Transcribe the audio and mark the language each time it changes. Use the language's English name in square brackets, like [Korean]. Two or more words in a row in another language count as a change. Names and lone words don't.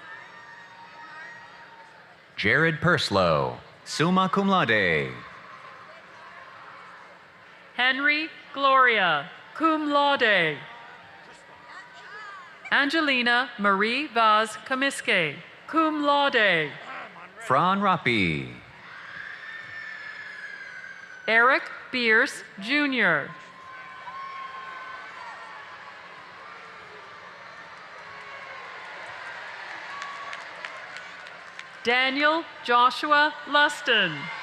[English] Jared Purslow, [Latin] summa cum laude. [English] Henry Gloria, [Latin] cum laude. [English] Angelina Marie Vaz Comiske, [Latin] cum laude. [English] Fran Rappi. Eric Bierce, Jr. Daniel Joshua Luston.